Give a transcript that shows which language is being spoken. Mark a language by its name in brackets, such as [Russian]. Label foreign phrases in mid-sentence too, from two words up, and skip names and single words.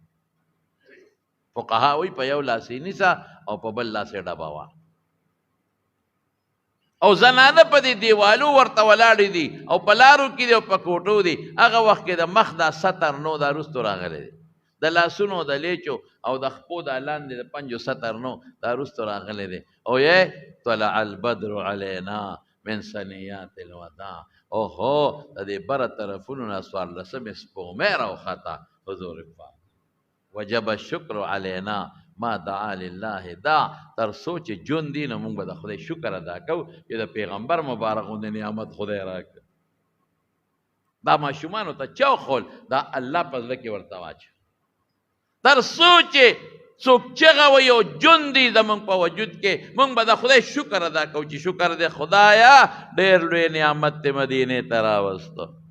[Pashto] فقها وی په یو لاس یې نیسه او په بل لاس یې ډبوه او زنانه په دې دیوالو ورته ولاړې دي او په لارو کې دي او په کوټو دي هغه وخت کې د مخ دا ستر نو دا وروستو راغلی دی د لاسونو د لیچو او د خپو د لاندې د پنجو ستر نو دا وروستو راغلی دی او یې [Arabic] طلع البدر علینا من ثنیات الوداع [Pashto] اوهو د دې بره طرفونو نه څوارلسمې سپوږمۍ راوخته حضور پاک [Arabic] وجب الشکر علینا ما دعا لله [Pashto] دا تر څو چې ژوند دي نو موږ به د خدای شکر ادا کوو چې د پیغمبر مبارک غوندې نعمت خدای راکړه دا ماشومانو ته چا وښول دا الله په زړه کې ورته واچو تر څو چې څوک چغه وایي او ژوند دي زموږ په وجود کې موږ به د خدای شکر ادا کوو چې شکر دی خدایا ډېر لوی نعمت دې مدینې ته راوسته